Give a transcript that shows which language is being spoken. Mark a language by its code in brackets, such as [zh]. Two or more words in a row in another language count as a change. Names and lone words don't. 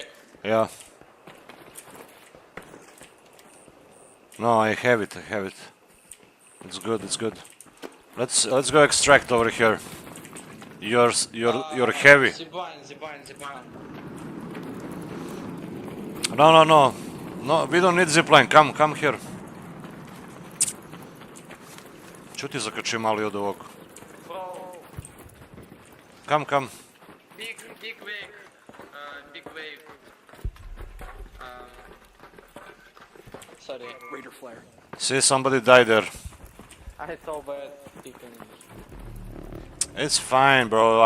[en] Yeah. No, I have it. It's good. Let's go extract over here. You're heavy. Zipline. No, we don't need zipline. Come here. [sr] Ču ti zakači mali od ovog? [en] Come. Big wave. Sorry. Raider flare. See, somebody died there. I saw bad. It's fine, bro.